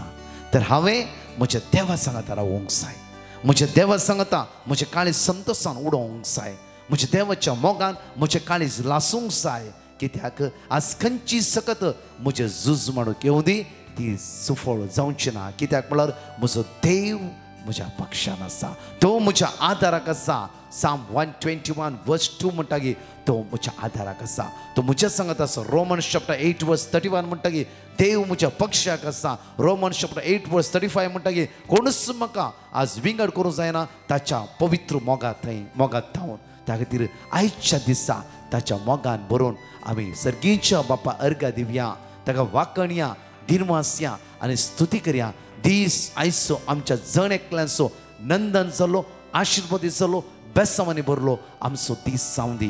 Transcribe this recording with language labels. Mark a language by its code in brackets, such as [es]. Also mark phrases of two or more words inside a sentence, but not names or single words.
[kok] तर हांवें म्हज्या देवा सांगाता रावूंक जाय म्हज्या देवा सांगाता म्हजे काळीज संतोशान उडोवंक जाय म्हज्या देवाच्या मोगान म्हजे काळीज लासूंक जाय. कित्याक आज खंयची सकत म्हजे झूज म्हणून येवं दी ती सफळ जावची ना. कित्याक म्हळ्यार म्हजो देव म्हज्या पक्षान आसा तो म्हज्या आदाराक आसा. Psalm 121 verse 2 म्हणटा की तो म्हज्या आदाराक आसा तो म्हज्या सांगत आसा. [en] Romans chapter 8 verse 31 [kok] म्हणटा की देव म्हज्या पक्षाक आसा. [en] Romans chapter 8 verse 35 [kok] म्हणटा की कोणूच म्हाका आज विंगड करूं जायना ताच्या पवित्र मोगांत थावन. त्या खातीर आयच्या दिसा ताच्या मोगान बरोवन आमी सर्गीच्या बापा अर्घा दिवया ताका वाकणया दिनवासया आनी स्तुती करया. दीस आयचो आमच्या जण एकल्यांचो नंदन जालो आशिर्वादीत जालो बेसांवांनी भरलो आमचो दीस जावं दी.